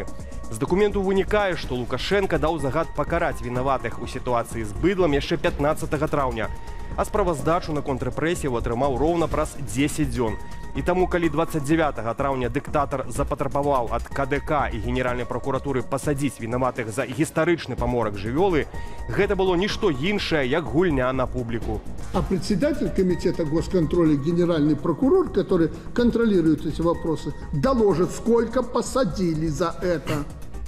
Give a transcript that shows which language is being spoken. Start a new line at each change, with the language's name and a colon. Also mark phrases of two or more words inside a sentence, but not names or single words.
Belarusian: З дакументу вынікае, што Лукашенка даў загад пакараць вінаватых у сітуацыі з быдлам яшчэ 15 траўня, а справаздачу на контррэпрэсію атрымаў роўна праз 10 дзён. І таму, калі 29 траўня дыктатар запатрабаваў ад КДК і Генеральнай пракуратуры пасадзіць вінаватых за гістарычны паморак жывёлы, гэта было нішто іншае, як гульня на публіку.
Russian: А председатель комитета госконтроля, генеральный прокурор, который контролирует эти вопросы, доложит, сколько посадили за это.